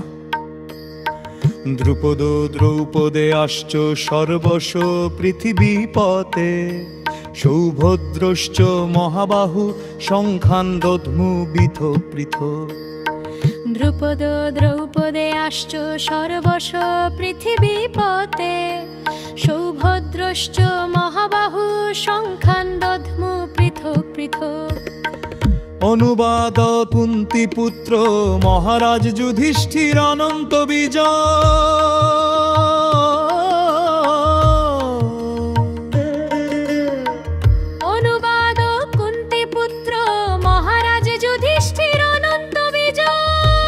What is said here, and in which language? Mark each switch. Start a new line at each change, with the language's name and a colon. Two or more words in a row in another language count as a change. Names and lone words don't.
Sanskrit: দ্রুপদ দ্রৌপদেয়াশ্চ সর্বশ পৃথিবীপতে, সৌভদ্রশ্চ মহাবাহু শঙ্খান দধ্মু বিথ পৃথ। দ্রুপদ দ্রৌপদেয়াশ্চ সর্বশ পৃথিবীপতে, সৌভদ্রশ্চ মহাবাহু শঙ্খান দধ্মু পৃথক পৃথক।
Bangla: অনুবাদ কুন্তি পুত্র মহারাজ যুধিষ্ঠির অনন্ত বিজয়। অনুবাদ কুন্তি পুত্র মহারাজ যুধিষ্ঠির অনন্ত বিজয়।